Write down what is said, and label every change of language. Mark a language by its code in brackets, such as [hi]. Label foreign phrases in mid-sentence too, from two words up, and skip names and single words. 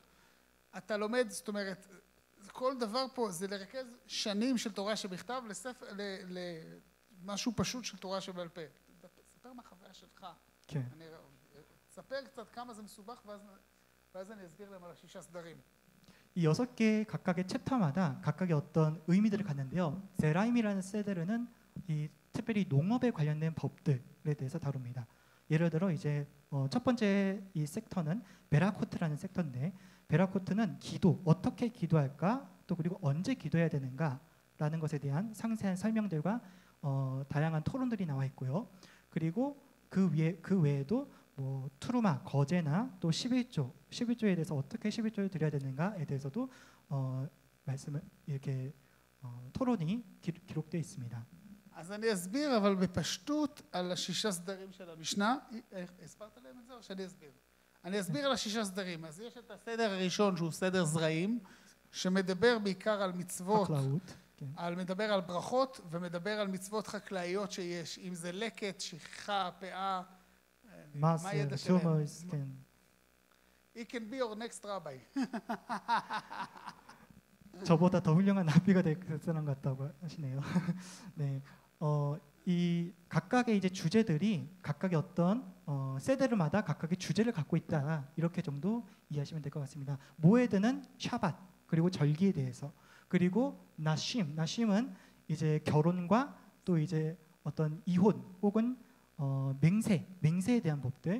[he] אתה לומד, זאת אומרת, כל דבר פה זה לרכז שנים של תורה שבכתב למשהו פשוט של תורה שבעל פה. ספר מהחוויה שלך. כן. ספר קצת כמה זה מסובך ואז אני אסביר להם על 6 סדרים. [ko] 이 6개 각각의 챕터마다 각각의 어떤 의미들을 갖는데요. 세라임이라는 세데르는 이 특별히 농업에 관련된 법들에 대해서 다룹니다. 예를 들어 이제 첫 번째 이 섹터는 베라코트라는 섹터인데 베라코트는 기도, 어떻게 기도할까? 또 그리고 언제 기도해야 되는가라는 것에 대한 상세한 설명들과 다양한 토론들이 나와 있고요. 그리고 그 외에도 뭐 투루마, 거제나 또 11조에 대해서 어떻게 11조를 드려야 되는가에 대해서도 말씀을 이렇게 토론이 기록되어 있습니다. [he] אז אני אסביר, אבל בפשטות על 6 סדרים של המשנה. הסברת להם את זה או שאני אסביר? אני אסביר על 6 סדרים. אז יש את הסדר הראשון שהוא סדר זרעים, שמדבר בעיקר על מצוות, מדבר על ברכות ומדבר על מצוות חקלאיות שיש, אם זה לקט, שכחה, פאה, מה ידע שלהם. [en] He can be your next rabbi. [ko] 저보다 더 훌륭한 랍비가 될 사람 같다고 하시네요. 네, 이 각각의 이제 주제들이 각각의 어떤 세대르마다 각각의 주제를 갖고 있다 이렇게 정도 이해하시면 될 것 같습니다. 모에드는 샤밧 그리고 절기에 대해서 그리고 나심은 이제 결혼과 또 이제 어떤 이혼 혹은 맹세에 대한 법들.